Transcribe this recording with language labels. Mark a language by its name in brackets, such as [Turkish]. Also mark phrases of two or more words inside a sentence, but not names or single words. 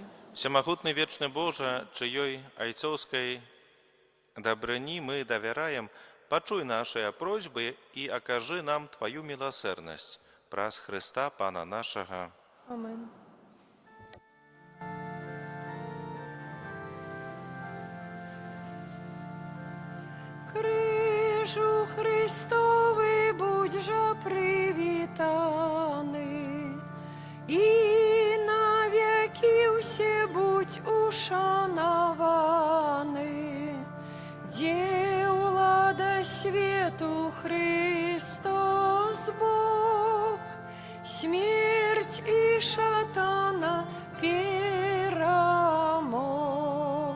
[Belarusian] Всемагутны вечны Божа, чыёй айцоўскай дабрыні мы давяраем, пачуй нашыя просьбы і акажы нам Тваю міласэрнасць праз Хрыста Пана нашага. Amen. [Ukrainian] Крыжу Христоwy будь же привітаний, і навіки все будь ушанований. Де влада світу Христос Бог, смерть і шатана перемог.